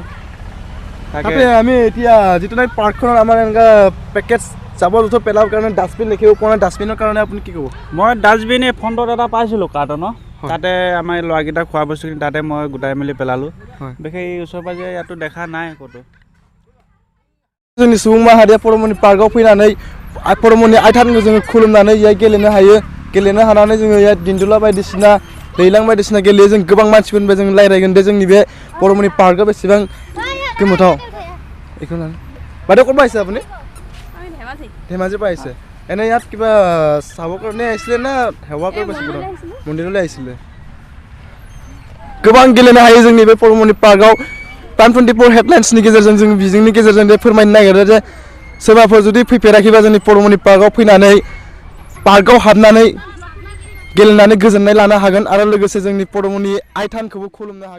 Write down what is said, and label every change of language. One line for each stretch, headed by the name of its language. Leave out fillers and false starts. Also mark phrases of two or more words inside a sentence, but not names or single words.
Assamese: তাকে আমি এতিয়া যিটো নাই পাৰ্কখনত আমাৰ এনেকুৱা পেকেজ জাবৰ জোঁথৰ পেলাবৰ কাৰণে ডাষ্টবিন দেখিব পোৱা নাই। ডাষ্টবিনৰ কাৰণে আপুনি কি ক'ব? মই ডাষ্টবিন এই ফ্ৰণ্টত এটা পাইছিলোঁ কাৰ্টনৰ, তাতে আমাৰ ল'ৰাকেইটা খোৱা বস্তুখিনি তাতে মই গোটাই মেলি পেলালোঁ। বিশেষ এই ওচৰ পাজৰে ইয়াতো দেখা নাই ক'তো।
Bodo: जोंनि सुबुं माहारिया पदुमनि पार्कआव फैनानै पदुमनि आइ थानखौ जोङो खुलुमनानै इयाव गेलेनो हायो। गेलेनो हानानै जोङो इयाव दिन्दुला बायदिसिना दैलां बायदिसिना गेलेयो। जों गोबां मानसिफोरनिफ्राय जों रायज्लायगोन दे जोंनि बे पदुमनि पार्कआ बेसेबां गोमोथाव।
Assamese: बेखौ বাইদেউ ক'ৰ পৰা আহিছে আপুনি? ধেমাজিৰ পৰা আহিছে। এনে ইয়াত কিবা চাবৰ কাৰণে আহিছিলে না সেৱা কৰিব আহিছিলে? মন্দিৰলৈ আহিছিলে।
Bodo: गोबां गेलेनो हायो जोंनि बे पदुमनि पार्कआव। प्राइम 24 हेडलाइन्सनि गेजेरजों जों बिजोंनि गेजेरजों फोरमायनो नागिरो जे सोरबाफोर जुदि फैफेराखैबा जोंनि पदुमनि पार्कआव फैनानै पार्कआव हाबनानै गेलेनानै गोजोननाय लानो हागोन आरो लोगोसे जोंनि पदुमनि आइ थानखौबो खुलुमनो हागोन।